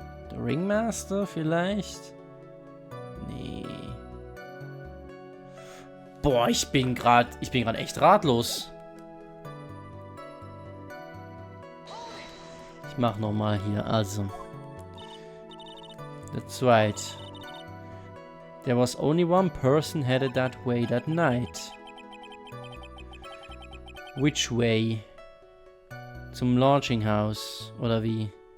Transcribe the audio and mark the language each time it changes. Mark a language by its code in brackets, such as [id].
[de] Der Ringmaster vielleicht? Nee. Boah, ich bin gerade echt ratlos. Ich mach nochmal hier, also. [en] That's right. There was only one person headed that way that night. Which way? [de] Zum Lodging House, oder wie?